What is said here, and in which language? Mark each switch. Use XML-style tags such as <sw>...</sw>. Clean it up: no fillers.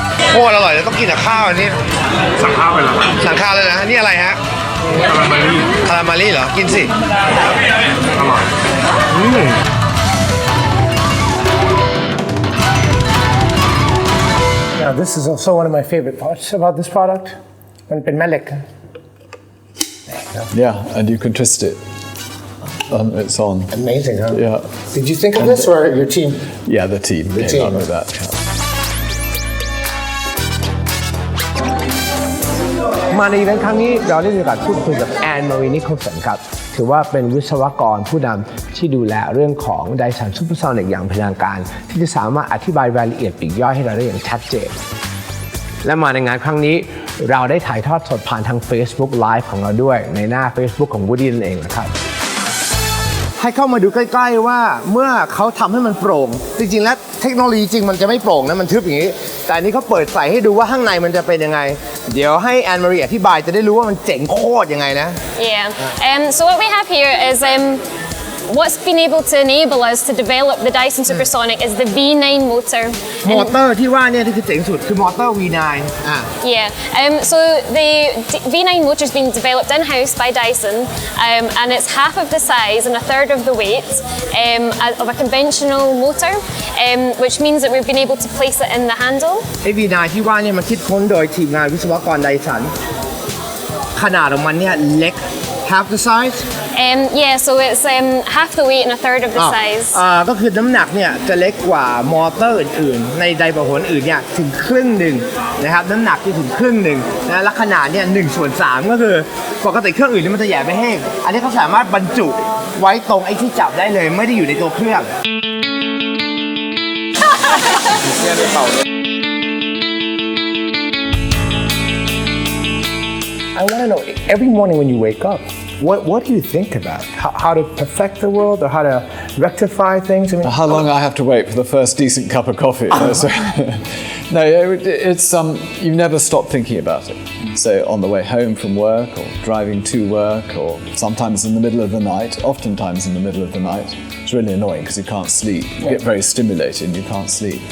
<th>โคตรอร่อยเลยต้องกินกับข้าวอันนี้สั่งข้าวไปแล้วสั่งข้าวเลยนะนี่อะไรฮะคาราเมลี่เหรอกินสิอร่อย</th> <en>Now this is also one of my favorite parts about this product</en> <th>มันเป็นแม่เหล็ก</th> <en>Yeah, and you can twist it. It's on. Amazing, huh? Yeah. Did you think of this or your team? Yeah, the team came up with that.</en> <th>มาในอีเวนต์ครั้งนี้เราได้มีโอกาสพูดคุยกับแอนมารีนิโคลสันครับถือว่าเป็นวิศวกรผู้นำที่ดูแลเรื่องของ Dyson Supersonic อย่างเป็นทางการที่จะสามารถอธิบายรายละเอียดปลีกย่อยให้เราได้อย่างชัดเจนและมาในงานครั้งนี้เราได้ถ่ายทอดสดผ่านทาง Facebook Live ของเราด้วยในหน้า Facebook ของ Woody นั่นเองนะครับ ให้เข้ามาดูใกล้ๆว่าเมื่อเขาทำให้มันโปร่งจริงๆแล้วเทคโนโลยีจริงมันจะไม่โปร่งนะมันทึบอย่างนี้แต่อันนี้เขาเปิดใส่ให้ดูว่าข้างในมันจะเป็นยังไงเดี๋ยวให้แอนมารีอธิบายจะได้รู้ว่ามันเจ๋งโคตรยังไงนะ</th> <en>Yeah. So what we have here is what's been able to enable us to develop the Dyson Supersonic is the V9 motor.</en> <th>มอเตอร์ที่ว่าเนี่ยที่คือเจ๋งสุดคือมอเตอร์ V9</th> <en>Yeah. So the V9 motor has been developed in-house by Dyson, and it's half of the size and a third of the weight of a conventional motor, which means that we've been able to place it in the handle.</en> <th>ไอ้ V9 ที่ว่าเนี่ยมันคิดค้นโดยทีมงานวิศวกรไดสันขนาดของมันเนี่ยเล็ก</th> <en>half the size Yeah, so it's half the weight and a third of the size.</en> <th>ก็คือน้ำหนักเนี่ยจะเล็กกว่ามอเตอร์อื่นๆในไดประหนอื่นเนี่ยถึงครึ่งหนึ่งนะครับน้ำหนักจะถึงครึ่งหนึ่งนะและขนาดเนี่ย1/3ก็คือปกติเครื่องอื่นนี่มันจะใหญ่ไปแห้งอันนี้เขาสามารถบรรจุ ไว้ตรงไอ้ที่จับได้เลยไม่ได้อยู่ในตัวเครื่อง</th> <en>I want to know every morning when you wake up what do you think about how to perfect the world or how to rectify things I mean How long I have to wait for the first decent cup of coffee? No, it's you never stop thinking about it. So on the way home from work or driving to work or sometimes in the middle of the night, oftentimes in the middle of the night. It's really annoying because you can't sleep. You get very stimulated and you can't sleep.</en>